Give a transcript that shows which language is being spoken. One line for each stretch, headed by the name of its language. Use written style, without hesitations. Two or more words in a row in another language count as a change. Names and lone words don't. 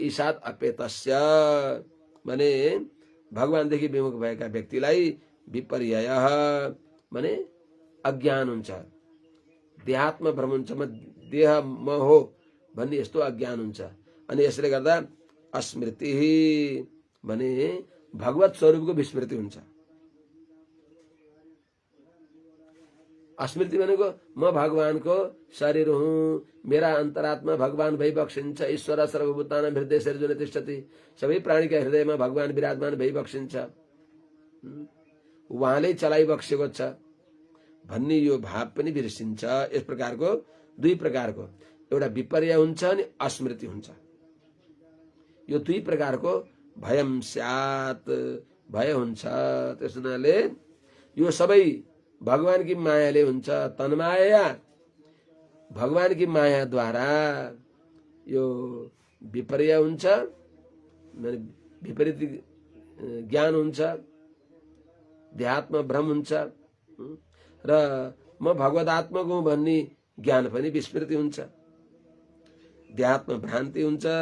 Sanskrit: ईशात अपेतस्य
Nepali: भने भगवानदेखि विमुख भएका व्यक्तिलाई विपर्ययः भने अज्ञान हुन्छ, देहात्म भ्रम हुन्छ, म देह म हो भन्ने यस्तो अज्ञान हुन्छ। अनि यसले गर्दा अस्मृति भने भगवत स्वरूपको विस्मृति हुन्छ। अस्मृति भनेको म भगवानको शरीर हुँ, मेरा अन्तरात्मा भगवान भइबक्सिन्छ।
Sanskrit: ईश्वर सर्वभूतानां हृदय सर्जुन तिष्ठति।
Nepali: सबै प्राणीका हृदयमा भगवान विराजमान भइबक्सिन्छ, उहाँले चलाइबक्सेको छ भन्ने यो भाव पनि बिर्सिन्छ। यस प्रकारको दुई प्रकारको, एउटा विपर्य हुन्छ अनि अस्मृति हुन्छ। यो दुई प्रकारको
Sanskrit: भयम स्यात्,
Nepali: भय हुन्छ। त्यस हुनाले यो सबै भगवानकी मायाले हुन्छ। तन्माया भगवानकी मायाद्वारा यो विपर्य हुन्छ, विपरीत ज्ञान हुन्छ, देहात्म भ्रम हुन्छ र म भगवदात्मक हुँ भन्ने ज्ञान पनि विस्मृति हुन्छ, देहात्म भ्रान्ति हुन्छ।